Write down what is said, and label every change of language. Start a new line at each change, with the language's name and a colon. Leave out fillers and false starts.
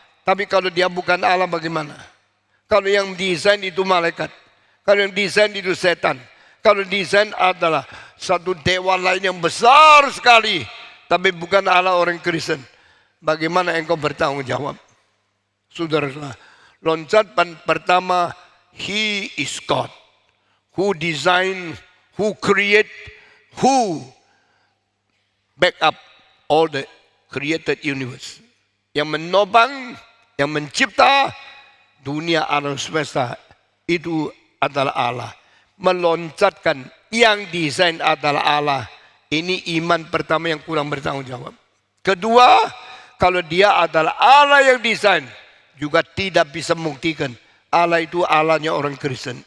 Indonesian: Tapi kalau dia bukan Allah bagaimana? Kalau yang desain itu malaikat, kalau yang desain itu setan, kalau desain adalah satu dewa lain yang besar sekali, tapi bukan Allah orang Kristen, bagaimana engkau bertanggung jawab? Saudara-saudara, loncatan pertama,
English: He is God, who design, who create, who back up all the created universe.
Indonesian: Yang menopang, yang mencipta dunia alam semesta itu adalah Allah. Meloncatkan yang desain adalah Allah. Ini iman pertama yang kurang bertanggung jawab. Kedua, kalau dia adalah Allah yang desain, juga tidak bisa membuktikan Allah itu Allahnya orang Kristen.